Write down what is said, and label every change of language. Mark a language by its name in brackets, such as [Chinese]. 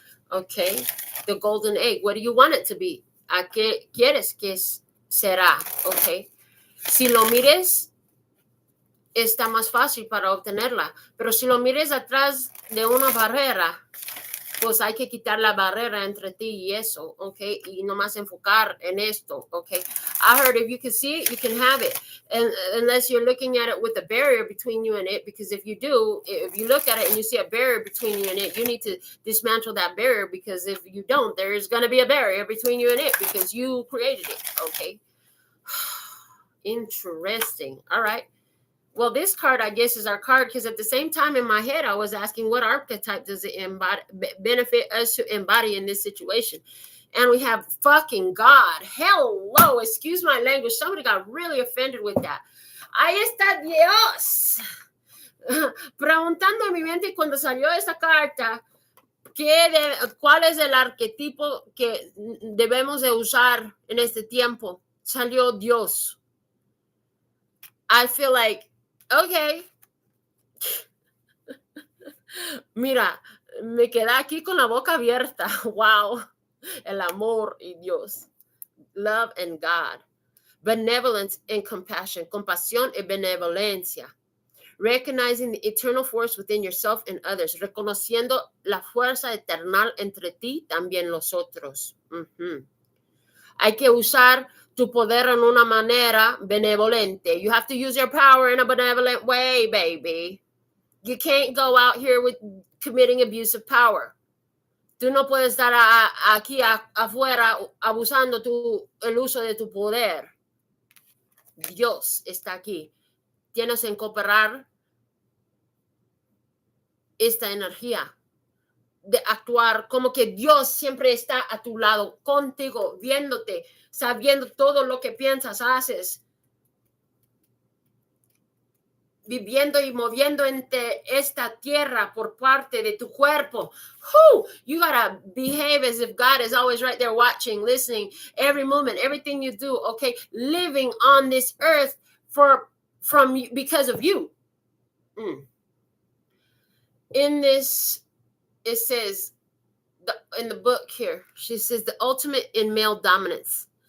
[English] Okay. The golden egg. What do you want it to be? [Spanish] ¿A qué quieres que será? [English] Okay. [Spanish] Si lo mires, está más fácil para obtenerla. Pero si lo mires atrás de una barrera, pues hay que quitar la barrera entre ti y eso, okay? Y nomás enfocar en esto, okay? [English] I heard if you can see it, you can have it. And unless you're looking at it with a barrier between you and it, because if you do, if you look at it and you see a barrier between you and it, you need to dismantle that barrier, because if you don't, there's going to be a barrier between you and it because you created it, okay? Interesting. All right. Well, this card, I guess, is our card, because at the same time in my head, I was asking what archetype does it benefit us to embody in this situation? And we have fucking God. Hello, excuse my language. Somebody got really offended with that. [Spanish] Ahí está Dios. Preguntando en mi mente cuando salió esta carta, ¿cuál es el arquetipo que debemos de usar en este tiempo? Salió Dios. [English] I feel like, okay. [Spanish] Mira, me quedé aquí con la boca abierta. [English] Wow. [Spanish] El amor y Dios. [English] Love and God. Benevolence and compassion. [Spanish] Compasión y benevolencia. [English] Recognizing the eternal force within yourself and others. [Spanish] Reconociendo la fuerza eterna entre ti, también los otros. Hay que usar tu poder en una manera benevolente. [English] You have to use your power in a benevolent way, baby. You can't go out here with committing abuse of power. [Spanish] Tú no puedes estar aquí afuera abusando el uso de tu poder. Dios está aquí. Tienes que cooperar esta energía de actuar como que Dios siempre está a tu lado, contigo, viéndote, sabiendo todo lo que piensas, haces, viviendo y moviendo entre esta tierra por parte de tu cuerpo. [English] You gotta behave as if God is always right there watching, listening, every moment, everything you do, okay? Living on this earth because of you. In this, it says, in the book here, she says, the ultimate in male dominance.